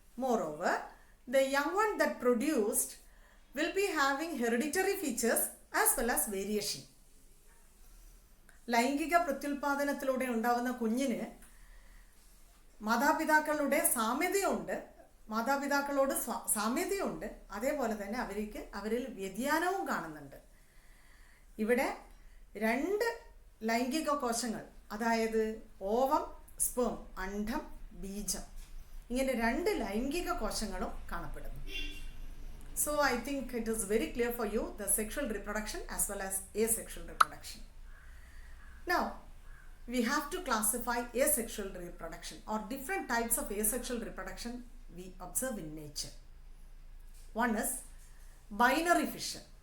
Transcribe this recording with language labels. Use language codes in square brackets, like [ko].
[en] Moreover, the young one that produced will be having hereditary features as well as variation. [ml] ലൈംഗിക പ്രത്യുൽപാദനത്തിലൂടെ ഉണ്ടാവുന്ന കുഞ്ഞിന് മാതാപിതാക്കളുടെ സാമ്യതയുണ്ട്, മാതാപിതാക്കളോട് സാമ്യതയുണ്ട്, അതേപോലെ തന്നെ അവരിൽ വ്യതിയാനവും കാണുന്നുണ്ട്. ഇവിടെ രണ്ട് ലൈംഗിക കോശങ്ങൾ, അതായത് ഓവം, സ്പേം, അണ്ഡം, ബീജം, ഇങ്ങനെ രണ്ട് ലൈംഗിക കോശങ്ങളും കാണപ്പെടുന്നു. [en] So I think it is very clear for you the sexual reproduction as well as asexual reproduction. Now we have to classify asexual reproduction or different types of asexual reproduction we observe in nature. One is binary fission.